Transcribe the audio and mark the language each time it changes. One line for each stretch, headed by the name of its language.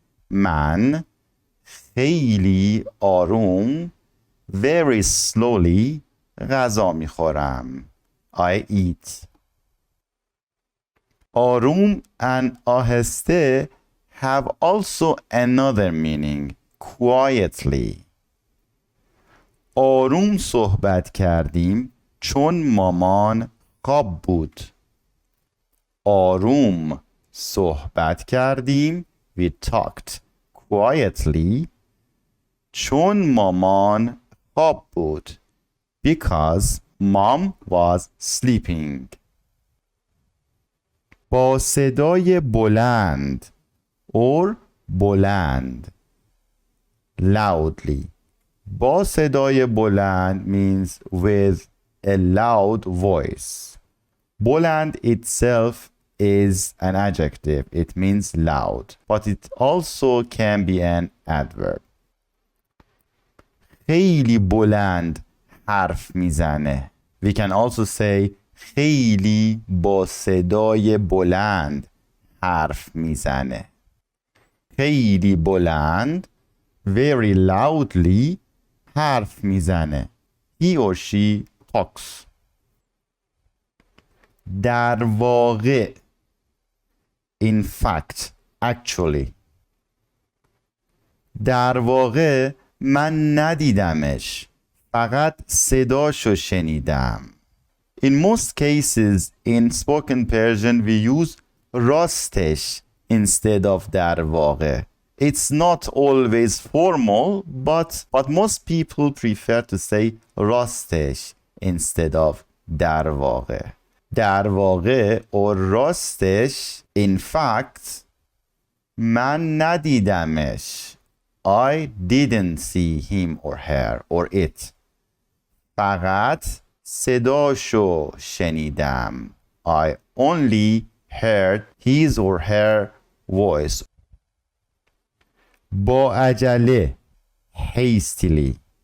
Persian: من خیلی آروم
English: very slowly
Persian: غذا میخورم.
English: I eat.
Persian: آروم
English: and
Persian: آهسته
English: have also another meaning. Quietly.
Persian: آروم صحبت کردیم چون مامان خواب بود. آروم صحبت کردیم
English: we talked quietly
Persian: چون مامان خواب بود
English: because mom was sleeping.
Persian: با صدای بلند or بلند
English: loudly.
Persian: با صدای بلند
English: means with a loud voice.
Persian: بلند
English: itself is an adjective. It means loud, but it also can be an adverb.
Persian: خیلی بلند حرف میزنه.
English: We can also say
Persian: خیلی با صدای بلند حرف میزنه. خیلی بلند
English: very loudly
Persian: حرف میزنه.
English: He or she talks.
Persian: در واقع
English: in fact actually.
Persian: در واقع من ندیدمش. فقط صداشو شنیدم.
English: In most cases in spoken Persian we use
Persian: راستش
English: instead of
Persian: در واقع.
English: It's not always formal, but most people prefer to say
Persian: راستش
English: instead of
Persian: در واقع. در واقع or راستش
English: in fact
Persian: من ندیدمش.
English: I didn't see him or her or it.
Persian: فقط صداشو شنیدم.
English: I only heard his or her voice.
Persian: با عجله
English: hastily.